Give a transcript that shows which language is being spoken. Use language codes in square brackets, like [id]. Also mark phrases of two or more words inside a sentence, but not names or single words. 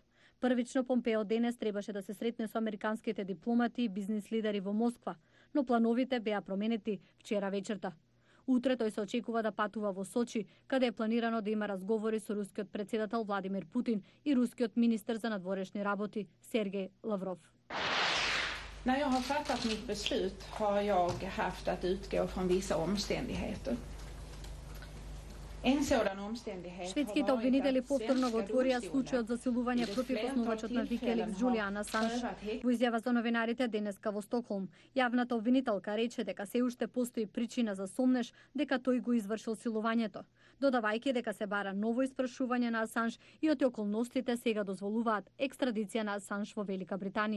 [mk] Првично Помпео денес требаше да се сретне со американските дипломати и бизнис лидери во Москва, но плановите беа променети вчера вечерта. Утре тој се очекува да патува во Сочи, каде е планирано да има разговори со рускиот председател Владимир Путин и рускиот министер за надворешни работи Сергеј Лавров. [sv] När jag har fattat mitt beslut har jag haft att utgå från vissa omständigheter. [mk] Шведските обвинители повторно го отворија случајот за силување против основачот на Викеликс Џулијан Асанж. Во изјава за новинарите денеска во Стокхолм, јавната обвинителка рече дека се уште постои причина за сомнеш дека тој го извршил силувањето, додавајќи дека се бара ново испрашување на Асанж и оти околностите сега дозволуваат екстрадиција на Асанж во Велика Британија.